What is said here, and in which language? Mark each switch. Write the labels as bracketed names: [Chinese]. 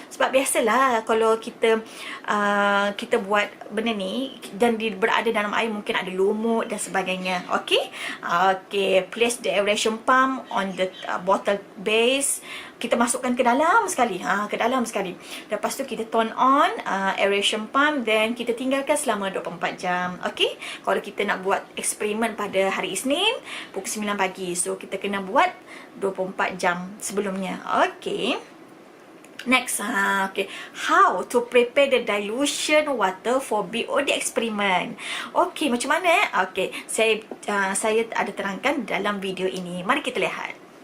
[Malay] Sebab biasalah kalau kita kita buat benda ni dan dia berada dalam air, mungkin ada lumut dan sebagainya. Okay. Okay. [English] Place the aeration pump on the bottle base. [Malay] Kita masukkan ke dalam sekali. Ke dalam sekali. Lepas tu kita [English] turn on aeration pump, then [Malay] kita tinggalkan selama 24 jam. Okey. Kalau kita nak buat eksperimen pada hari Isnin pukul 9 pagi. So kita kena buat 24 jam sebelumnya. Okey. [English] Next, okay, how to prepare the dilution water for BOD experiment. [Malay] Okay, macam mana? Okay, saya ada terangkan dalam video ini. Mari kita lihat.